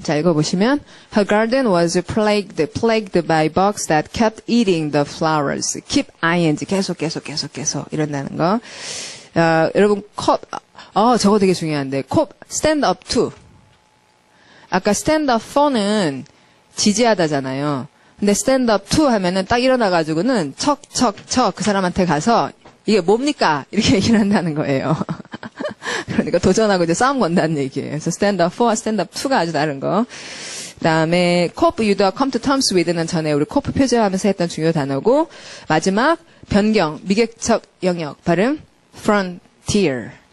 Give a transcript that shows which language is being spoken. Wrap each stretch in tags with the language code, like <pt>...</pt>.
<ko>자, 읽어보시면</ko> <en>Her garden was plagued by bugs that kept eating the flowers.</en> <ko>Keep ing. 계속 이런다는 거. 여러분 저거 되게 중요한데 stand up to. 아까 stand up for는 지지하다잖아요. 근데 stand up to 하면은 딱 일어나가지고는 척 그 사람한테 가서 이게 뭡니까? 이렇게 얘기를 한다는 거예요. 그러니까 도전하고 이제 싸움 건다는 얘기예요. 그래서 stand up for, stand up to가 아주 다른 거. 그다음에 cope, 유도와 come to terms with는 전에 우리 cope 표제하면서 했던 중요 단어고 마지막 변경, 미개척 영역 발음 frontier.</ko>